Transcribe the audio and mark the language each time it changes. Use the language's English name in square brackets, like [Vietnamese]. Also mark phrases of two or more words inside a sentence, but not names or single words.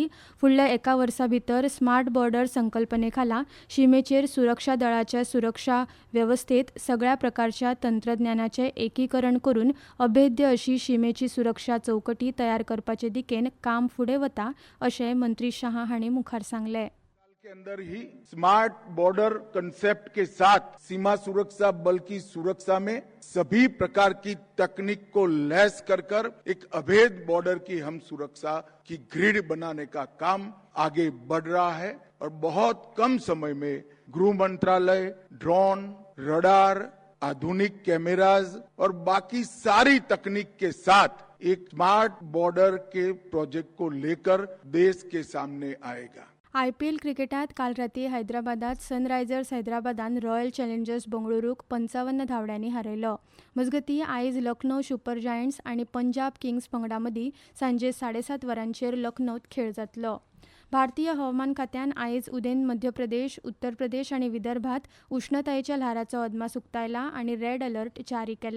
[Konkani] फुडल्या एका वर्सा भितर [English] smart border [Konkani] संकल्पनेखाला शिमेचेर सुरक्षा दळाच्या सुरक्षा वेवस्थेत सगळ्या प्रकारच्या तंत्रज्ञानाचें एकीकरण करून अभेद्य अशी शिमेची सुरक्षा चौकटी तयार करपाचे दिकेन काम फुडें वता अशें मंत्री शाह हांणी मुखार सांगलें. [Hindi] के अंदर ही [English] smart border concept [Hindi] के साथ सीमा सुरक्षा बल की सुरक्षा में सभी प्रकार की तकनीक को लैस कर एक अभेद बॉर्डर की हम सुरक्षा की ग्रिड बनाने का काम आगे बढ़ रहा है और बहुत कम समय में गृह मंत्रालय ड्रोन, रडार, आधुनिक कैमराज और बाकी सारी तकनीक के साथ एक [English] smart border [Hindi] के प्रोजेक्ट को लेकर देश के सामने आएगा. [Konkani] IPL क्रिकेटात काल राती हैदराबादात सनरायझर्स हैदराबादान रॉयल चॅलेंजर्स बंगळुरूक 55 धांवड्यांनी हारयलो. मजगतीं आयज लखनौ सुपर जायंट्स आनी पंजाब किंग्स पंगडा मदीं सांजे 7:30 वरांचेर लखनौत खेळ जातलो. भारतीय हवामान खात्यान आयज उदेंत मध्य प्रदेश, उत्तर प्रदेश आनी विदर्भात उश्णतायेच्या ल्हाराचो अदमास उक्तायला आनी [English] red alert [Konkani] जारी केला.